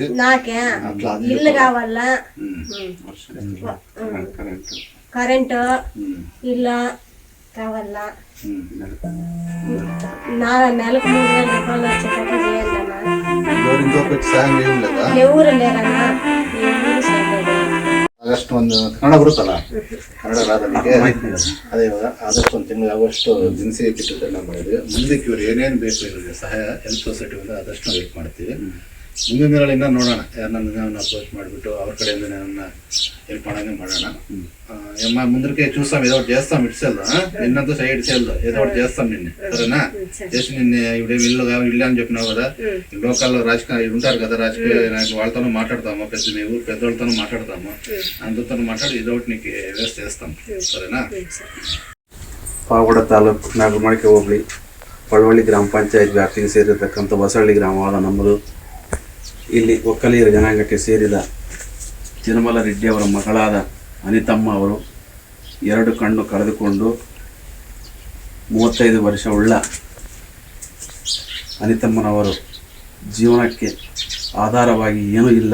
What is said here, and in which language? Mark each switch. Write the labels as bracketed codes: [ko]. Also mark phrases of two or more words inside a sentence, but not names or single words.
[te] నాకే ఇల్లు కావాలా, కరెంటు, ఇల్లు కావాలా. నెలకు 3000 రూపాయలు వచ్చేటట్టు చేయండి అన్న. ఎవరు లేరన్నా, ఎవరు చేయలేదు. [kn] ಆಗಸ್ಟ್ ಒಂದು ಕನ್ನಡ ಬರುತ್ತಲ್ಲ, ಕನ್ನಡ ರಾಧನಿಗೆ ಅದೇ ಇವಾಗ ಆಗಸ್ಟ್ 1 ತಿಂಗಳು ಆಗೋಷ್ಟು ದಿನಸಿ ಕಿಟ್ಟನ್ನು ಮಾಡಿದ್ವಿ. ಮುಂದಕ್ಕೆ ಇವ್ರು ಏನೇನು ಬೇಕು ಇವ್ರಿಗೆ ಸಹಾಯ ಹೆಲ್ಪ್ ಸೊಸೈಟಿಯಿಂದ ಆದಷ್ಟು ವೆಯ್ಟ್ ಮಾಡ್ತೀವಿ. ಮುಂದಿನ ದಿನಗಳಿಂದ ನೋಡೋಣ, ಯಾರನ್ನ ಅಪ್ರೋಚ್ ಮಾಡಿಬಿಟ್ಟು ಅವ್ರ ಕಡೆಯಿಂದ ನನ್ನ ಹೆಲ್ಪ್ ಮಾಡೋಂಗೆ ಮಾಡೋಣ. [te] ముందరికి చూస్తాం, ఏదో ఒకటి చేస్తాం. ఇటు సెల్ నిన్నంతా సైడ్ సెల్ ఏదో ఒకటి చేస్తాం నిన్ను, సరేనా? చేసి నిన్ను ఇప్పుడేమి ఇల్లు ఇల్లు అని చెప్పినావు కదా, లోకల్లో రాజకీయ ఉంటారు కదా, రాజకీయ నాయకులు వాళ్ళతోనూ మాట్లాడతాము, మీ ఊరు పెద్దవాళ్ళతోనూ మాట్లాడతాము. అందరితో మాట్లాడి ఏదో ఒకటి నీకు వ్యవస్థ చేస్తాం, సరేనా? [kn] ಪಾವಗಡ ತಾಲೂಕು ನಾಗಮಡಿಕೆ ಹೋಬಳಿ ಪಳವಳ್ಳಿ ಗ್ರಾಮ ಪಂಚಾಯತ್ ವ್ಯಾಪ್ತಿಗೆ ಸೇರಿರತಕ್ಕಂಥ ಹೊಸಹಳ್ಳಿ ಗ್ರಾಮವಾದ ನಮ್ಮದು. ಇಲ್ಲಿ ಒಕ್ಕಲಿಗರ ಜನಾಂಗಕ್ಕೆ ಸೇರಿದ ತಿರುಮಲ ರೆಡ್ಡಿ ಅವರ ಮಗಳಾದ ಅನಿತಮ್ಮ ಅವರು 2 ಕಣ್ಣು ಕಳೆದುಕೊಂಡು 35 ವರ್ಷ ಉಳ್ಳ ಅನಿತಮ್ಮನವರು ಜೀವನಕ್ಕೆ ಆಧಾರವಾಗಿ ಏನೂ ಇಲ್ಲ.